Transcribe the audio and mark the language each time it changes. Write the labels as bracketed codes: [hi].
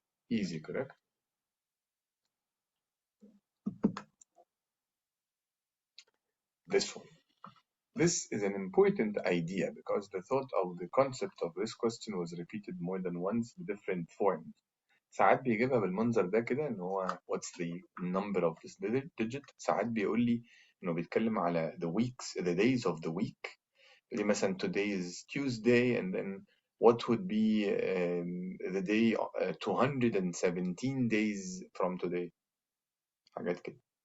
[en] Easy, correct? This one. This is an important idea because the thought of the concept of this question was repeated more than once in different forms. [ar] ساعات بيجيبها بالمنظر ده كده ان هو [en] what's the number of this digit. [ar] ساعات بيقول لي انه بيتكلم على [en] the weeks, the days of the week. [ar] لي مثلا [en] today is Tuesday, and then what would be the day 217 days from today. [ar] حاجات كده.